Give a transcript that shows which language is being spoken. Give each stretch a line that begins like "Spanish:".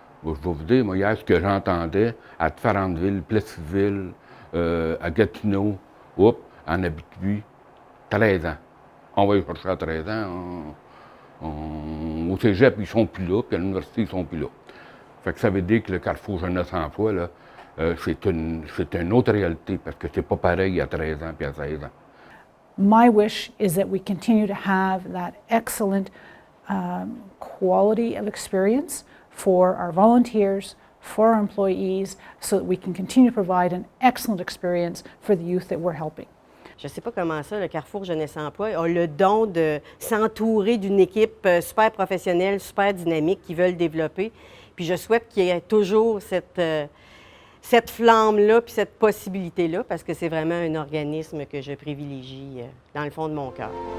French: Je vais vous dire, moi, hier, ce que j'entendais à différentes villes, Plessisville, à Gatineau, en Abitibi, 13 ans. On va y chercher à 13 ans. Au cégep, ils ne sont plus là, puis à l'université, ils ne sont plus là. Fait que ça veut dire que le Carrefour Jeunesse Emploi, là, c'est une autre réalité, parce que c'est pas pareil à 13 ans puis à 16 ans.
English: My wish is that we continue to have that excellent quality of experience for our volunteers, for our employees, so that we can continue to provide an excellent experience for the youth that we're helping.
French: Je ne sais pas comment ça, le Carrefour Jeunesse Emploi a le don de s'entourer d'une équipe super professionnelle, super dynamique, qui veulent développer. Puis je souhaite qu'il y ait toujours cette flamme-là, puis cette possibilité-là, parce que c'est vraiment un organisme que je privilégie dans le fond de mon cœur.